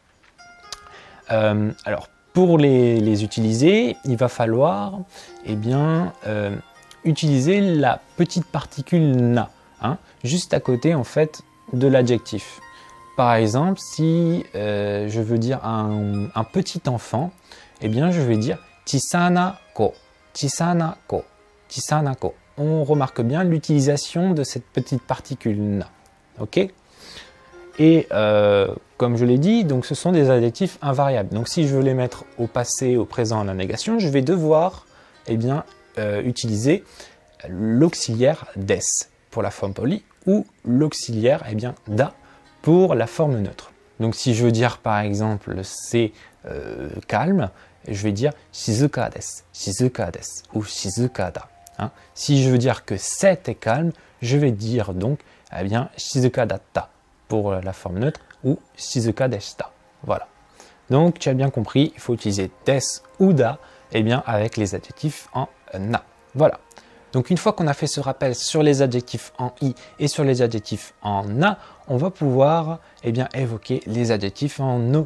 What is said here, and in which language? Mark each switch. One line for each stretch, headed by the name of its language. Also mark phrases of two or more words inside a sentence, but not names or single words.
French: Alors pour les utiliser, il va falloir utiliser la petite particule na, juste à côté en fait de l'adjectif. Par exemple, si je veux dire un petit enfant, je vais dire
Japanese: 小さな子、小さな子、小さな子.
French: On remarque bien l'utilisation de cette petite particule na. Ok? Et comme je l'ai dit, donc ce sont des adjectifs invariables. Donc si je veux les mettre au passé, au présent, à la négation, je vais devoir utiliser l'auxiliaire des pour la forme polie ou l'auxiliaire da pour la forme neutre. Donc si je veux dire par exemple c'est calme, je vais dire
Japanese: 静かです、静かです
French: ou
Japanese: 静かだ.
French: Si je veux dire que c'est calme, je vais dire donc
Japanese: 静かだった
French: pour la forme neutre ou
Japanese: 静かでした.
French: Voilà. Donc tu as bien compris, il faut utiliser des ou da avec les adjectifs en na. Voilà. Donc une fois qu'on a fait ce rappel sur les adjectifs en i et sur les adjectifs en na, on va pouvoir évoquer les adjectifs en no.